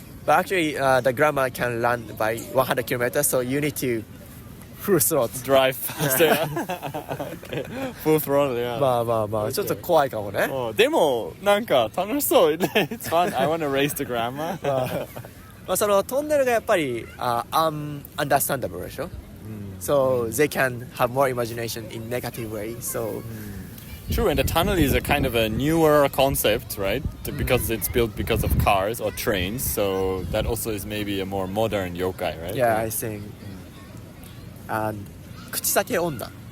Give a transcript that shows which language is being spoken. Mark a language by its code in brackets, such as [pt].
[en] But actually, the grandma can run by 100 kilometers, so you need to full throttle. Drive faster. Okay. Full throttle, yeah. [ja] ちょっと怖いかもね。でもなんか楽しそう。 [en] It's fun. I want to race the grandma. [ja] そのトンネルがやっぱりunderstandable でしょ。 [en] So they can have more imagination in negative way. So True, and the tunnel is a kind of a newer concept, right? Because it's built because of cars or trains, so that also is maybe a more modern yokai, right? yeah, I think. And 口裂け女。